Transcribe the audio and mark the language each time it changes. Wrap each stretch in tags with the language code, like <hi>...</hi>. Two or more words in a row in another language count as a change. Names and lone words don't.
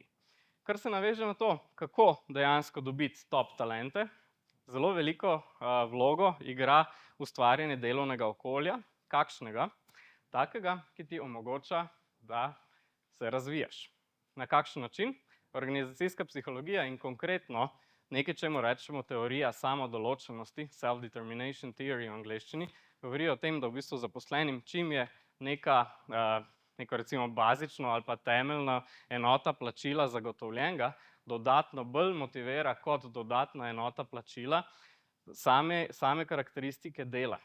<sl>Kar se naveže na to, kako dejansko dobiti top talente, zelo veliko vlogo igra ustvarjanje delovnega okolja, kakšnega, takega, ki ti omogoča, da se razvijaš. Na kakšen način? Organizacijska psihologija in konkretno nekaj, čemu rečemo teorija samodoločenosti,</sl> <en>self-determination theory</en> <sl>v angleščini, govori o tem, da v bistvu zaposlenim, čim je neko recimo bazično ali pa temeljna enota plačila zagotovljenega, dodatno bolj motivira kot dodatna enota plačila same karakteristike dela.</sl>